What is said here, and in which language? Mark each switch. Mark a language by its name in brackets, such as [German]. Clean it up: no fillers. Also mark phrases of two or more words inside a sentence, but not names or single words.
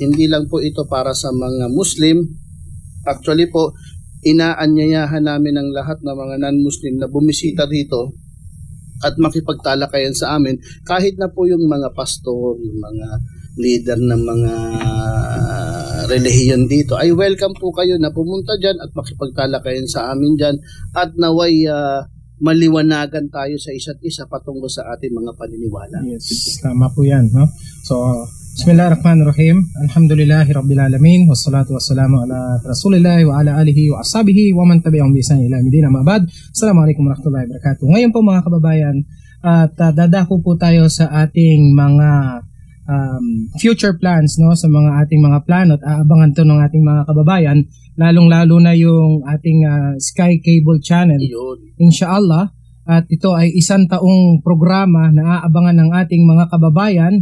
[Filipino] Hindi lang po ito para sa mga Muslim. Actually po, inaanyayahan namin ang lahat ng mga non-Muslim na bumisita dito at makipagtalakayan sa amin, kahit na po yung mga pastor, yung mga leader ng mga relihiyon dito, ay welcome po kayo na pumunta dyan at makipagtalakayan sa amin dyan at naway maliwanagan tayo sa isa't isa patungkol sa ating mga paniniwala. Yes, tama po yan. No? So, [Arabic] بسم الله الرحمن الرحيم. الحمد لله رب العالمين. والصلاة والسلام على رسول الله وعلى آله وأصحابه ومن تبعهم بإحسان إلى يوم الدين. أما بعد. السلام عليكم ورحمة الله وبركاته. [Filipino] Ngayon po mga kababayan, at dadako po tayo sa ating mga [English] future plans, [Filipino] no, sa mga ating mga plano at aabangan to ng ating mga kababayan, lalong-lalo na yung ating Sky Cable Channel. Inshallah. At ito ay isang taong programa na aabangan ng ating mga kababayan.